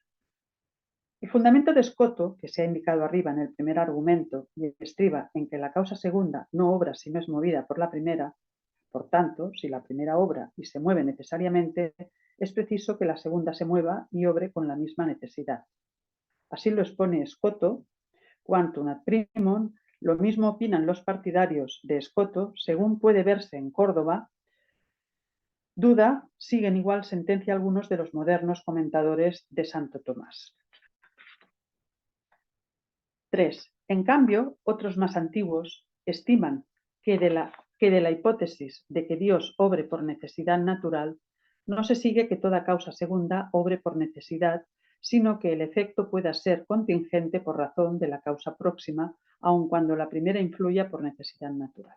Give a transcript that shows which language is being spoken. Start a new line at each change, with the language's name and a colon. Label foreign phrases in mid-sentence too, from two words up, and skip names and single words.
Spanish: El fundamento de Scotto, que se ha indicado arriba en el primer argumento y estriba en que la causa segunda no obra si no es movida por la primera, por tanto, si la primera obra y se mueve necesariamente, es preciso que la segunda se mueva y obre con la misma necesidad. Así lo expone Scotto,
Latin: quantum ad primum,
Spanish: lo mismo opinan los partidarios de Scotto, según puede verse en Córdoba. Duda siguen igual sentencia algunos de los modernos comentadores de Santo Tomás. 3. En cambio, otros más antiguos estiman que de la hipótesis de que Dios obre por necesidad natural, no se sigue que toda causa segunda obre por necesidad, sino que el efecto pueda ser contingente por razón de la causa próxima, aun cuando la primera influya por necesidad natural.